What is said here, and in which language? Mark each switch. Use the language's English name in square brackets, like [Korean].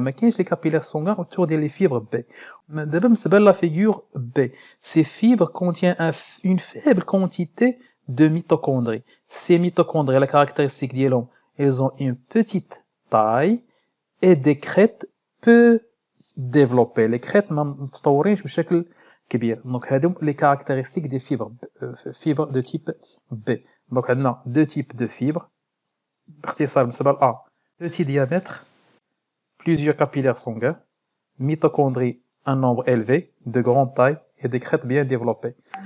[French] Mais qu'est-ce que les capillaires sanguins autour des fibres B? D'abord, c'est la figure B. Ces fibres contiennent une faible quantité de mitochondries. Ces mitochondries, la caractéristique d'elles, elles ont une petite taille et des crêtes peu développées. Les crêtes [Arabic] متطورينش بشكل كبير. [French] Donc, [Arabic] هادو [French] les caractéristiques des fibres de type B. Donc, on a 2 types de fibres. [Arabic] باختصار بالنسبة ل [French] A, petit diamètre, plusieurs capillaires sanguins, mitochondries, un nombre élevé, de grande taille et des crêtes bien développées.